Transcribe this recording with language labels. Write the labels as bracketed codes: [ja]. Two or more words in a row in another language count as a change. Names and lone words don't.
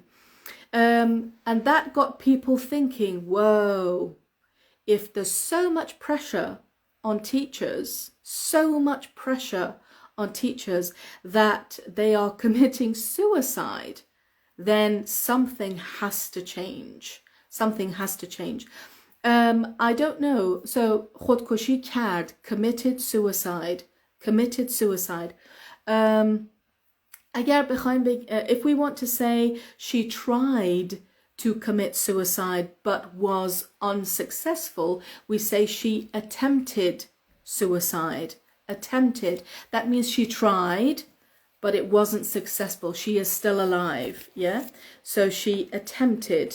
[en] And that got people thinking, whoa, if there's so much pressure on teachers, that they are committing suicide, then something has to change. Something has to change. I don't know. So [fa] خودکشی کرد, [en] committed suicide. [fa] اگر بخوایم [en] if we want to say she tried to commit suicide but was unsuccessful, we say she attempted suicide. Attempted. That means she tried, but it wasn't successful. She is still alive. Yeah. So she attempted.